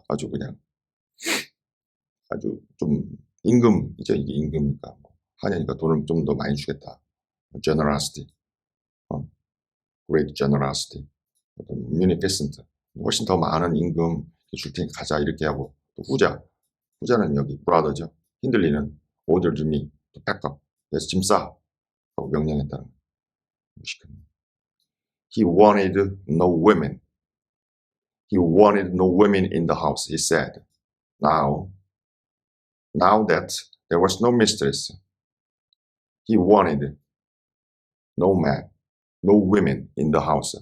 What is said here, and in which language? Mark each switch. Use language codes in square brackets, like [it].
[ko] 아주 그냥 아주 좀 임금이죠. 이게 임금이니까 하냐니까 돈을 좀 더 많이 주겠다. generosity, [en] great generosity, [ko] munificent 훨씬 더 많은 임금 줄 테니까 가자 이렇게 하고 또 후자는 여기 brother죠. [en] 힌들리는 ordered me to pack up. [ko] 그래서 짐 싸 하고 명령했다는 거. [en] He wanted no women. He wanted no women in the house. He said, now that there was no mistress, he wanted no women in the house.